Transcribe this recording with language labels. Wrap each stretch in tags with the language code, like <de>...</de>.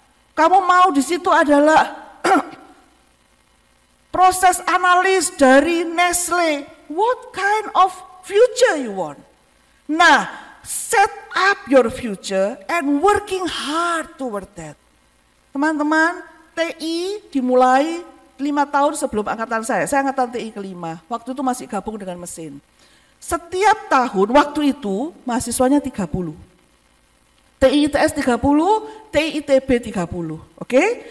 <id>Kamu mau di situ adalah proses analis dari Nestle.</id> <en>What kind of future you want?</en> <id>Nah,</id> <en>set up your future and working hard toward that.</en> <id>Teman-teman, TI dimulai 5 tahun sebelum angkatan saya angkatan TI kelima, waktu itu masih gabung dengan mesin. Setiap tahun waktu itu mahasiswanya 30. TI ITS 30, TI ITB 30, oke?</id>